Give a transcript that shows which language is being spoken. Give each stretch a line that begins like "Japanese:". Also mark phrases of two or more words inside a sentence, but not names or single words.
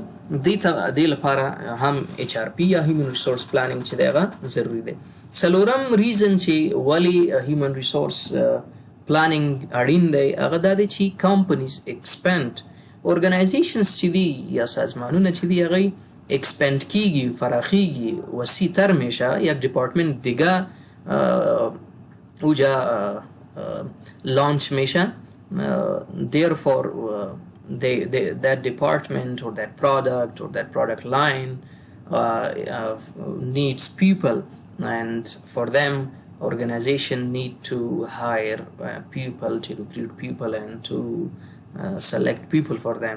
Pashto: دې لپاره هم HRP یا
English: human resource planning
Pashto: چې دی هغه ضروري دی. څلورم ریزن چې ولې
English: human resource planning
Pashto: اړین دی هغه دا دی چې
English: companies expand organizations
Pashto: چې دي یا سازمانونه چې دي هغوی اکسپند کیږي فراخیږي
Persian: وسیع تر میشه یک دیپارتمنت دیگه اوجا لانچ میشه.
English: therefore that department or that product line needs people and for them organization need to hire people to recruit people and to select people for them.